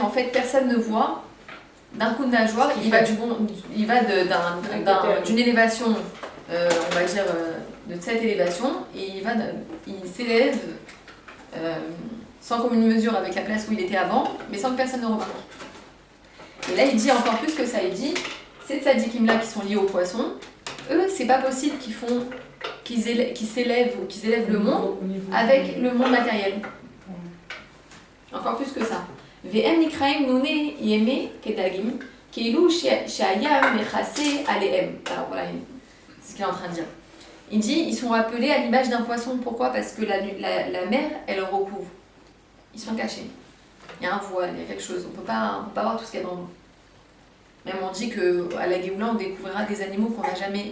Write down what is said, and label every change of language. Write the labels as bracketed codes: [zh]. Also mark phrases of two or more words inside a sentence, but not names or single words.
[fr] En fait, personne ne voit. D'un coup de nageoire, il va d'une élévation, on va dire, de cette élévation, et il s'élève sans commune mesure avec la place où il était avant, mais sans que personne ne remarque. Et là, il dit encore plus que ça. Il dit, ces tzadikim-là qui sont liés au poisson, eux, c'est pas possible qu'ils s'élèvent ou qu'ils élèvent le monde avec le monde matériel. Encore plus que ça. [he] ואם נקראים נוני הים כדגים כאילו שהים מכסה עליהם. [fr] Alors voilà, c'est ce qu'il est en train de dire. Il dit, ils sont appelés à l'image d'un poisson. Pourquoi? Parce que la mer, elle le recouvre. Ils sont cachés. Il y a un voile, il y a quelque chose. On peut pas voir tout ce qu'il y a dans l'eau. Même on dit qu'à la Géoula, on découvrira des animaux qu'on n'a jamais